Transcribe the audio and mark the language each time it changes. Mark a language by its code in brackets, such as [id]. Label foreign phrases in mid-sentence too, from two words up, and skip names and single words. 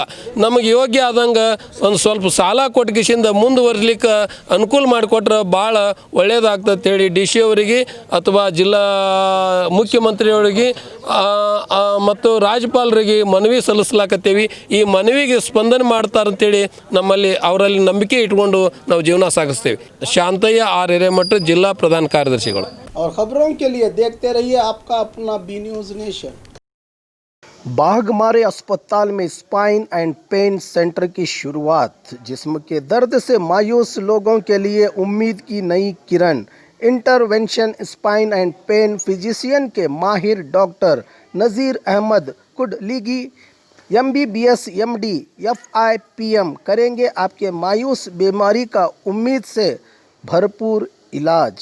[kn] ನಮಗೆ ಯೋಗ್ಯ ಆದಂಗೆ ಒಂದು ಸ್ವಲ್ಪ ಸಾಲ ಕೊಟ್ಕಿಸಿಂದ ಮುಂದುವರಿಲಿಕ್ಕೆ ಅನುಕೂಲ ಮಾಡಿಕೊಟ್ರೆ ಭಾಳ ಒಳ್ಳೇದಾಗ್ತದೆ ಹೇಳಿ ಡಿ ಸಿ ಅವರಿಗೆ ಅಥವಾ ಜಿಲ್ಲಾ ಮುಖ್ಯಮಂತ್ರಿಯವರಿಗೆ ಮತ್ತು ರಾಜ್ಯಪಾಲರಿಗೆ ಮನವಿ ಸಲ್ಲಿಸ್ಲಾಕತ್ತೀವಿ. ಈ ಮನವಿಗೆ ಸ್ಪಂದನೆ ಮಾಡ್ತಾರಂತೇಳಿ ನಮ್ಮಲ್ಲಿ ಅವರಲ್ಲಿ ನಂಬಿಕೆ ಇಟ್ಕೊಂಡು ನಾವು ಜೀವನ ಸಾಗಿಸ್ತೇವೆ. ಶಾಂತಯ್ಯ ಆರ್ ಹಿರೇಮಠ, ಜಿಲ್ಲಾ ಪ್ರಧಾನ ಕಾರ್ಯದರ್ಶಿಗಳು. [hi] और खबरों के लिए देखते रहिए आपका अपना बी न्यूज़ नेशन। बाघमारे अस्पताल में [en] Spine and Pain Center [hi] की शुरुआत, जिस्म के दर्द से मायूस लोगों के लिए उम्मीद की नई किरण। [en] Intervention spine and pain physician [hi] के माहिर डॉक्टर नज़ीर अहमद कुडलिगी MBBS MD FIPM करेंगे आपके मायूस बीमारी का उम्मीद से भरपूर इलाज।